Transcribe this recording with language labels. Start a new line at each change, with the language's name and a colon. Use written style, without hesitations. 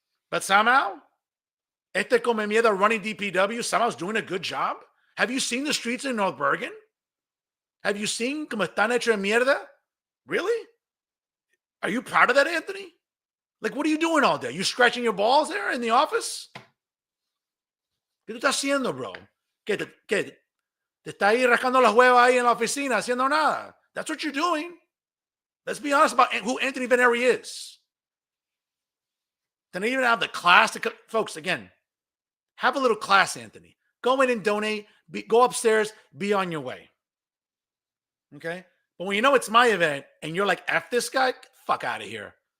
English: But somehow,
Spanish: este come mierda
English: running DPW somehow's doing a good job. Have you seen the streets in North Bergen? Have you seen
Spanish: como están hecho de mierda?
English: Really? Are you proud of that, Anthony? Like, what are you doing all day? You scratching your balls there in the office?
Spanish: ¿Qué tú estás haciendo, bro? ¿Qué te está ahí rascando las huevas ahí en la oficina haciendo nada?
English: That's what you're doing. Let's be honest about who Anthony Veneri is. Then they even have the class to, folks, again, have a little class, Anthony. Go in and donate. Go upstairs. Be on your way. Okay? But when you know it's my event and you're like, F this guy, get the fuck out of here.